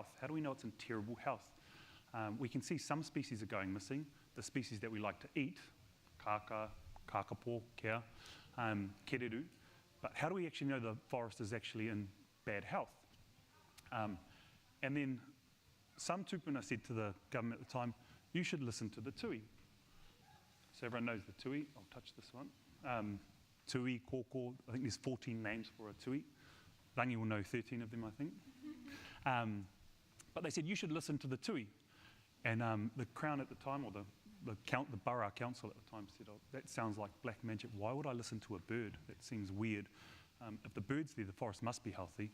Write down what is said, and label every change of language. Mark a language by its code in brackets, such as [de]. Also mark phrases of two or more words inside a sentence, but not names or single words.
[en] How do we know it's in terrible health? We can see some species are going missing, the species that we like to eat, kaka, kakapo, kea, kēreru. But how do we actually know the forest is actually in bad health? And then some tupuna said to the government at the time, you should listen to the tui. So everyone knows the tui. I'll touch this one. Tui, kōkō, I think there's 14 names for a tui. Rangi will know 13 of them, I think. But they said, you should listen to the tui. And the Crown at the time, or the Borough Council at the time said, oh, that sounds like black magic. Why would I listen to a bird? That seems weird. If the bird's there, the forest must be healthy.